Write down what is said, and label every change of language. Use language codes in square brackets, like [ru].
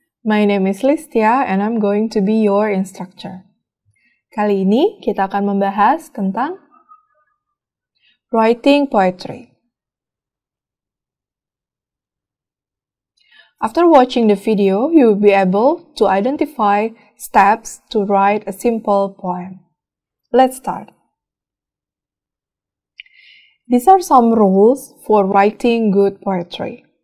[en] My name is Listia and I'm going to be your instructor. [id] Kali ini kita akan membahas tentang [en] writing poetry. After watching the video, you will be able to identify steps to write a simple poem. Let's start. These are some rules for writing good poetry.